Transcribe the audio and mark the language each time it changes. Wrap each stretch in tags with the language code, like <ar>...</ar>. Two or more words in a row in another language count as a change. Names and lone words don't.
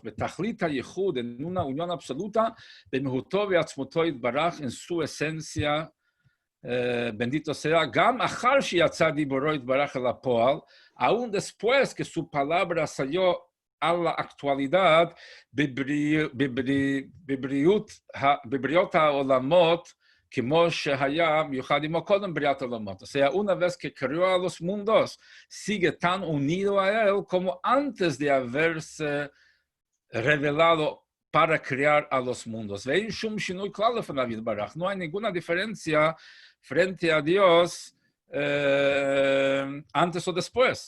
<es>En una unión absoluta, en su esencia, bendito sea, aún después que su palabra salió a la actualidad,</es> <he>בבריאות העולמות, כמו שהיה מיוחד עמו קודם בריאת העולמות.</he> <es>O sea, una vez que creó a los mundos, sigue tan unido a él como antes de haberse revelado para crear a los mundos. No hay ninguna diferencia frente a Dios antes o después.</es>